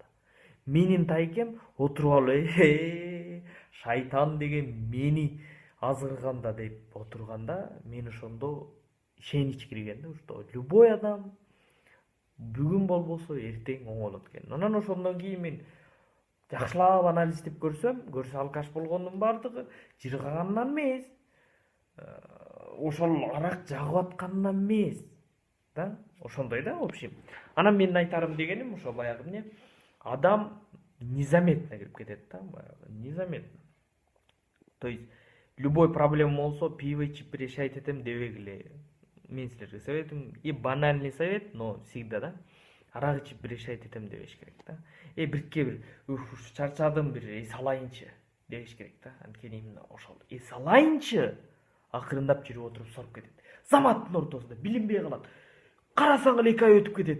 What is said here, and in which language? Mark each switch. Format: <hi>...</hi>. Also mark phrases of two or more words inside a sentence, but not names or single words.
<ky>Менин тайкем отуруп алып шайтан деген мени азгырганда деп отурганда, мен ошондо ишенич кирген да,</ky> <ru>что любой</ru> <ky>адам бүгүн болбосо эртең оңолот экен. Анан ошондон кийин мен жакшылап анализдеп көрсө алкаш болгондун бардыгы жыргагандан эмес, ошол арак жагып аткандан эмес да, ошондой да,</ky> <ru>в общем.</ru> <ky>Анан менин айтарым дегеним ошо баягы адам незаметно кирип кетет да, баягы незаметно.</ky> <ru>То есть любой проблема</ru> <ky>болсо пиво ичип решать этем дебегиле. Мен силерге советим,</ky> <ru>и банальный совет, но всегда</ru> <ky>да, арак ичип решать этем дебеш керек да. Бирке бир уш чарчадым, бир эс алайынчы дебеш керек да. Анткени именно ошол эс алайынчы акырындап жүрүп отуруп соруп кетет. Заматтын ортосунда билинбей калат. Карасаң эле 2 ай өтүп кетет.</ky>